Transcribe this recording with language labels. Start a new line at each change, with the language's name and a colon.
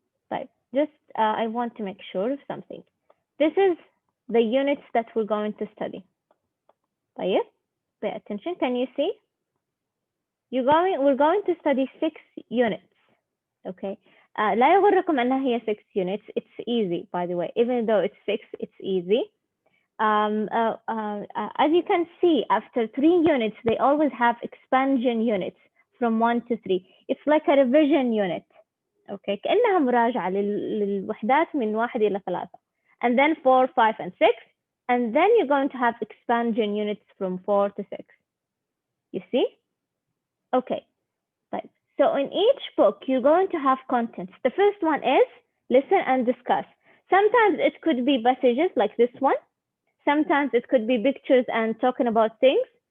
English: Right. Just I want to make sure of something. This is the units that we're going to study. طيب, pay attention. Can you see? We're going to study 6 units. Okay.
Arabic: لا يغركم أنها هي 6 units.
English: It's easy, by the way. Even though it's 6, it's easy. As you can see, after 3 units, they always have expansion units from 1 to 3. It's like a revision unit. Okay.
Arabic: كأنها مراجعة للوحدات من 1 إلى 3.
English: And then 4, 5, and 6. And then you're going to have expansion units from 4 to 6. You see? Okay. Right. So in each book, you're going to have contents. The first one is listen and discuss. Sometimes it could be passages like this one. Sometimes it could be pictures and talking about things.